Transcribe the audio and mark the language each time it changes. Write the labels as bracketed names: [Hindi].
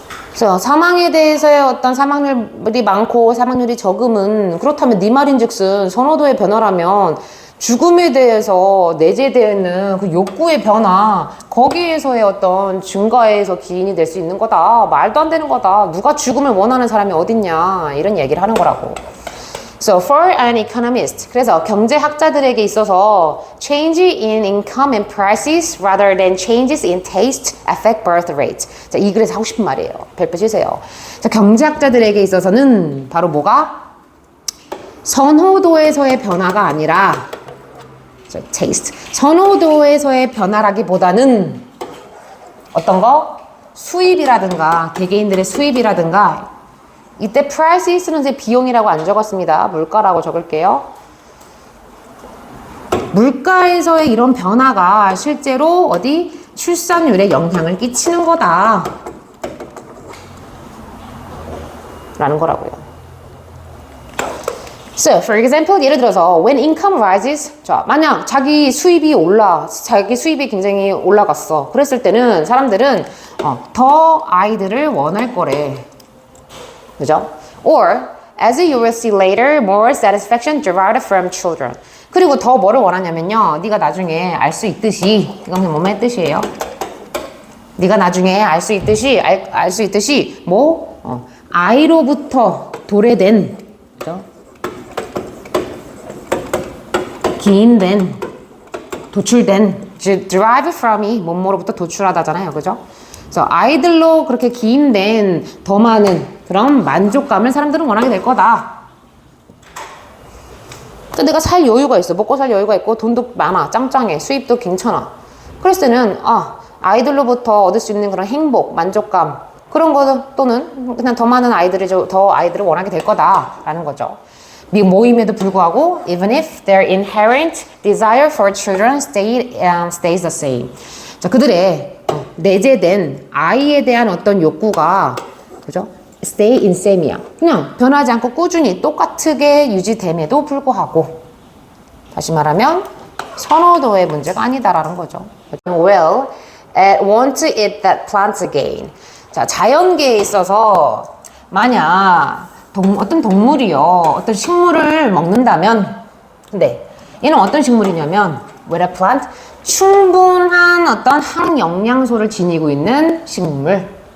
[Korean] 그래서 사망에 대해서의 어떤 사망률이 많고 사망률이 적음은 그렇다면 네 말인즉슨 선호도의 변화라면 죽음에 대해서 내재되어 있는 그 욕구의 변화, 거기에서의 어떤 증가에서 기인이 될 수 있는 거다. 말도 안 되는 거다. 누가 죽음을 원하는 사람이 어딨냐, 이런 얘기를 하는 거라고. [English] So for an economist, [Korean] 그래서 경제학자들에게 있어서 [English] change in income and prices rather than changes in taste affect birth rate. [Korean] 자, 이 글에서 하고 싶은 말이에요. 별표 치세요. 자, 경제학자들에게 있어서는 바로 뭐가? 선호도에서의 변화가 아니라 taste. 선호도에서의 변화라기보다는 어떤 거? 수입이라든가 개개인들의 수입이라든가, 이때 prices는 제 비용이라고 안 적었습니다. 물가라고 적을게요. 물가에서의 이런 변화가 실제로 어디? 출산율에 영향을 끼치는 거다 라는 거라고요. [English] So, for example, [Korean] 예를 들어서 [English] when income rises, [Korean] 자, 만약 자기 수입이 굉장히 올라갔어. 그랬을 때는 사람들은 더 아이들을 원할 거래. 그죠? [English] Or, as you will see later, more satisfaction derived from children. [Korean] 그리고 더 뭐를 원하냐면요, 네가 나중에 알 수 있듯이, 이건 뭐의 뜻이에요? 네가 나중에 알 수 있듯이, 알 수 있듯이 아이로부터 도래된, 그죠? 기인된, 도출된, derive from이 뭐뭐로부터 도출하다잖아요, 그죠? 그래서 아이들로 그렇게 기인된 더 많은 그런 만족감을 사람들은 원하게 될 거다. 또 내가 살 여유가 있어. 먹고 살 여유가 있고 돈도 많아. 짱짱해. 수입도 괜찮아. 그랬을 때는 아이들로부터 얻을 수 있는 그런 행복, 만족감, 그런 거 또는 그냥 더 많은 아이들을 원하게 될 거다라는 거죠. 모임에도 불구하고 [English] even if their inherent desire for children stays the same. [Korean] 자, 그들의 내재된 아이에 대한 어떤 욕구가, 그죠? [English] stay in same이야. [Korean] 그냥 변하지 않고 꾸준히 똑같게 유지됨에도 불구하고, 다시 말하면 선호도의 문제가 아니다라는 거죠. [English] Well, it won't eat that plant again. [Korean] 자, 자연계에 있어서 만약 어떤 동물이요, 어떤 식물을 먹는다면, 근데 얘는 어떤 식물이냐면 [English] with a plant, [Korean] 충분한 어떤 항영양소를 지니고 있는 식물.